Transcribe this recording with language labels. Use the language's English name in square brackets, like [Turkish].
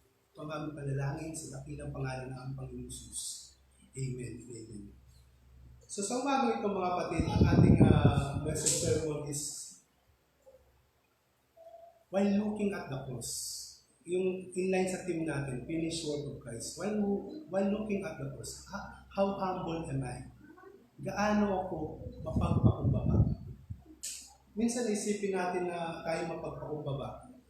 [Filipino] Ito ang aming panalangin sa dakilang pangalan ng aming Panginoon Jesus. Amen. Amen. [English] So [Filipino] sa umagang ito mga kapatid, ang ating [English] message sermon is while looking at the cross. [Filipino] Yung inline sa team natin, [English] finished work of Christ. While looking at the cross, how humble am I? [Filipino] Gaano ako mapagpakumbaba? Minsan isipin natin na tayo mapagpakumbaba.